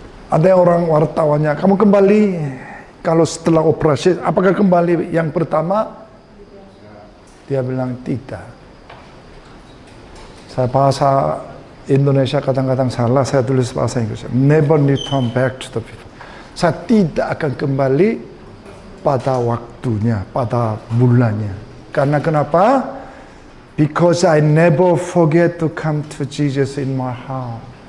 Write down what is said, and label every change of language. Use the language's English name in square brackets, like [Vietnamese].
[Indonesian] Ada orang wartawannya, kamu kembali kalau setelah operasi, apakah kembali yang pertama? Dia bilang tidak. Saya bahasa Indonesia kadang-kadang salah, saya tulis bahasa Inggris. [English] Never return back to the people. [Indonesian] Saya tidak akan kembali pada waktunya, pada bulannya. Karena kenapa? [English] Because I never forget to come to Jesus in my heart.